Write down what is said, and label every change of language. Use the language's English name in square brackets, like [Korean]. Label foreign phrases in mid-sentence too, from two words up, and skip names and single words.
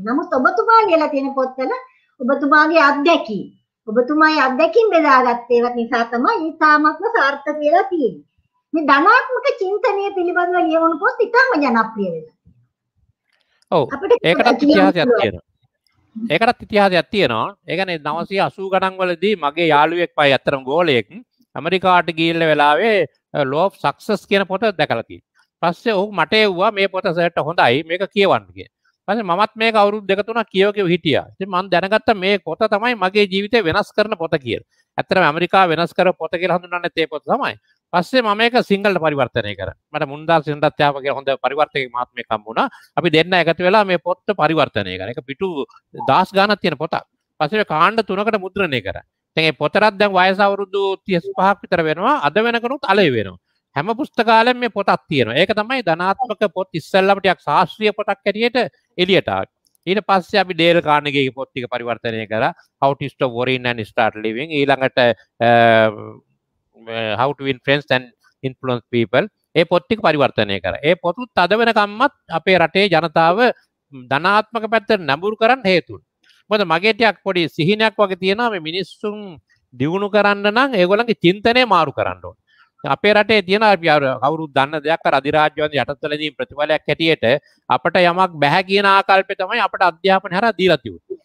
[Sinhala] නමුත් ඔබතුමා ලියලා තියෙන පොත්වල ඔබතුමාගේ අත්දැකීම් ඔබතුමාගේ අත්දැකීම් බෙදාගත්ත ඒවත් නිසා තමයි ඒ තාමත්ම සාර්ථක වෙලා තියෙන්නේ. මේ ධනාත්මක චින්තනය පිළිබඳව ලියවුණු පොත් ඉතාම ජනප්‍රිය වෙනවා. ඔව් ඒකටත් ඉතිහාසයක් තියෙනවා. ඒකටත් ඉතිහාසයක් තියෙනවා. ඒ කියන්නේ 980 ගණන් වලදී මගේ යාළුවෙක් පයි අතරම ගෝලයෙක් ඇමරිකාවට ගිහිල්ලා වෙලාවේ [English] law of success [Sinhala] කියන පොත දැකලා තියෙනවා. පස්සේ ඔහු මට එව්වා මේ පොත සර්ට හොඳයි මේක කියවන්න කියලා. පස්සේ මමත් මේක අවුරුදු දෙක තුනක් කියව හිටියා. ඉතින් මම දැනගත්තා මේ පොත තමයි මගේ ජීවිතේ වෙනස් කරන පොත කියලා. ඇත්තටම ඇමරිකාව වෙනස් කරපු පොත කියලා හඳුන්වන්නේ ඒ පොත තමයි. පස්සේ මම ඒක සිංහලට පරිවර්තනය කරා. මට මුන්දාල් සින්දත්‍යාපගේ හොඳ පරිවර්තක මහත්මයෙක් හම්බුණා. අපි දෙන්න එකතු වෙලා මේ පොත්ත පරිවර්තනය කරා. ඒක පිටු 10 ගාණක් තියෙන පොතක්. පස්සේ කාණ්ඩ 3කට මුද්‍රණය කරා. දැන් මේ පොතරත් දැන් වයස අවුරුදු 35ක් විතර වෙනවා. අද වෙනකනුත් අලෙවි වෙනවා. හැම පුස්තකාලෙම මේ පොතක් තියෙනවා. ඒක තමයි ධනාත්මක පොත් ඉස්සෙල්ලාම ටිකක් ශාස්ත්‍රීය පොතක් හැටියට එළියට ආවේ. ඊට පස්සේ අපි ඩේල් කාර්නෙගීගේ පොත් ටික පරිවර්තනය කරා. [English] How to Stop Worrying and Start Living. [Sinhala] ඊළඟට [English] How to Win Friends and Influence People. [Sinhala] ඒ පොත් ටික පරිවර්තනය කරා. ඒ පොතුත් අද වෙනකම්මත් අපේ රටේ ජනතාව ධනාත්මක පැත්තට නැඹුරු කරන්න හේතු වුණා. මොකද මගේ ටිකක් පොඩි සිහිනයක් වගේ තියෙනවා මේ මිනිස්සුන් දියුණු කරන්න නම් ඒගොල්ලන්ගේ චින්තනය මාරු කරන්න ඕනේ. අපේ රටේ තියෙන කවුරුත් දන්න දෙයක් අර අධිරාජ්‍යවාදී යටතලදී ප්‍රතිඵලයක් හැටියට අපට යමක් බැහැ කියන ආකල්පය තමයි අපට අධ්‍යාපනය හරහා දීලා තියෙන්නේ.